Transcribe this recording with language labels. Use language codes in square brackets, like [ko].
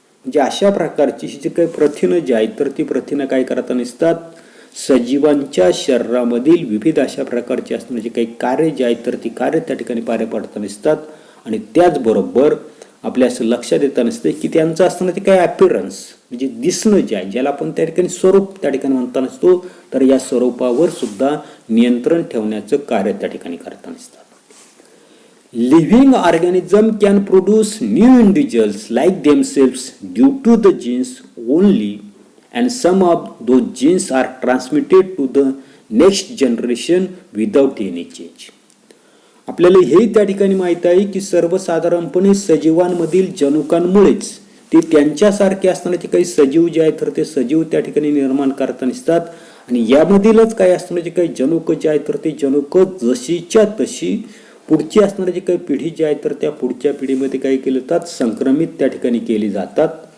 [mr] म्हणजे अशा प्रकारची जी काही प्रथिनं जी आहेत तर ती प्रथिनं काय करताना दिसतात सजीवांच्या शरीरामधील विविध अशा प्रकारची असणारी जी काही कार्य जे आहेत तर ती कार्य त्या ठिकाणी पार पाडताना दिसतात. आणि त्याचबरोबर आपल्या असं लक्षात येताना दिसतं की त्यांचं असताना ते काय ॲपिरन्स म्हणजे दिसणं जे आहे ज्याला आपण त्या ठिकाणी स्वरूप त्या ठिकाणी म्हणताना असतो तर या स्वरूपावर सुद्धा नियंत्रण ठेवण्याचं कार्य त्या ठिकाणी करताना दिसतात. [en] Living organism can produce new individuals like themselves due to the genes only, and some of those genes are transmitted to the next generation without any change. [mr] आपल्याला हे त्या ठिकाणी माहित आहे की सर्वसाधारणपणे सजीवांमधील जनुकांमुळेच ते त्यांच्यासारखे असताना ते काही सजीव जे आहेत तर ते सजीव त्या ठिकाणी निर्माण करताना दिसतात. आणि यामधीलच काय असताना जे काही जनुक जे आहेत तर ते जनुक जशीच्या तशी पुढची असणारी जी काही पिढी जी आहे तर त्या पुढच्या पिढीमध्ये काय केले जातात संक्रमित त्या ठिकाणी केली जातात.